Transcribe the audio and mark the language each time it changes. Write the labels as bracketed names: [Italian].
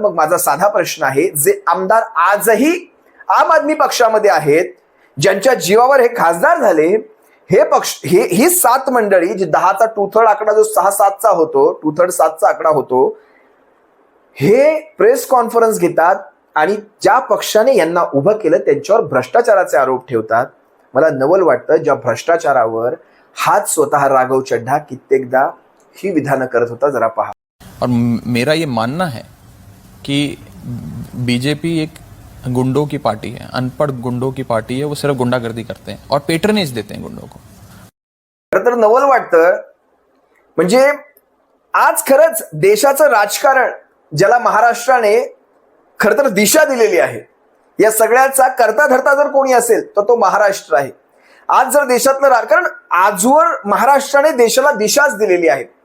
[Marathi] मग माझा साधा प्रश्न आहे, जे आमदार आजही आम आदमी पक्षामध्ये आहेत, ज्यांच्या जीवावर हे खासदार झाले, हे पक्ष, ही 7 मंडळी, जी 10चा 2/3 आकडा जो 6-7चा होतो, 2/3 7चा आकडा होतो, हे प्रेस कॉन्फरन्स घेतात आणि ज्या पक्षाने यांना उभं केलं त्यांच्यावर भ्रष्टाचाराचे आरोप ठेवतात. मला नवल वाटतं, ज्या भ्रष्टाचारावर हाच स्वतः राघव चड्ढा कित्येकदा ही विधानं करत होता. जरा पहा. [Hindi] और मेरा ये मानना है कि बीजेपी एक गुंडों की पार्टी है, अनपढ़ गुंडों की पार्टी है. वो सिर्फ गुंडागर्दी करते हैं और पेट्रनेज देते हैं गुंडों को. [Marathi] खरं तर नवल वाटतं, म्हणजे आज खरंच देशाचं राजकारण ज्याला महाराष्ट्राने खरं तर दिशा दिलेली आहे, या सगळ्याचा करता धरता जर कोणी असेल तर तो महाराष्ट्र आहे. आज जर देशातलं कारण आजवर महाराष्ट्राने देशाला दिशाच दिलेली आहे.